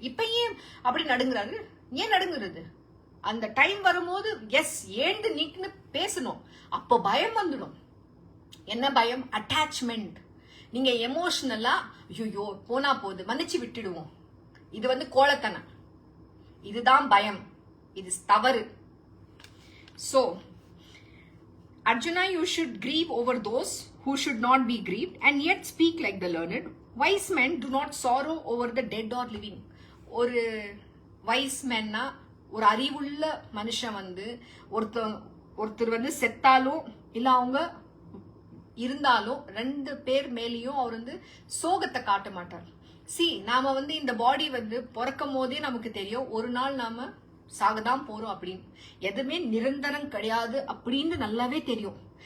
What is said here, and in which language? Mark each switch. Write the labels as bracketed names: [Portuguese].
[Tamil] இப்ப ஏன் அப்படி நடுங்குறாரு? ஏன் நடுங்குறது? அந்த டைம் வரும்போது எஸ் ஏண்டு நீக்குன்னு பேசணும். அப்போ பயம் வந்துடும். என்ன பயம்? அட்டாச்மெண்ட். நீங்க எமோஷனலா ஐயோ போனா போகுது மன்னிச்சு விட்டுடுவோம், இது வந்து கோலத்தனம், இதுதான் பயம், இது தவறு. [English] So Arjuna, you should grieve over those who should not be grieved and yet speak like the learned. Wise men do not sorrow over the dead or living. [Tamil] ஒரு வைஸ் மேன்னா ஒரு அறிவுள்ள மனுஷன் வந்து ஒருத்தர் வந்து செத்தாலும் இல்ல அவங்க இருந்தாலும் ரெண்டு பேர் மேலேயும் அவர் வந்து சோகத்தை காட்ட மாட்டார். நாம வந்து இந்த பாடி வந்து பிறக்கும் போதே நமக்கு தெரியும் ஒரு நாள் நாம சாகதான் போறோம் அப்படின்னு, எதுவுமே நிரந்தரம் கிடையாது அப்படின்னு நல்லாவே தெரியும்.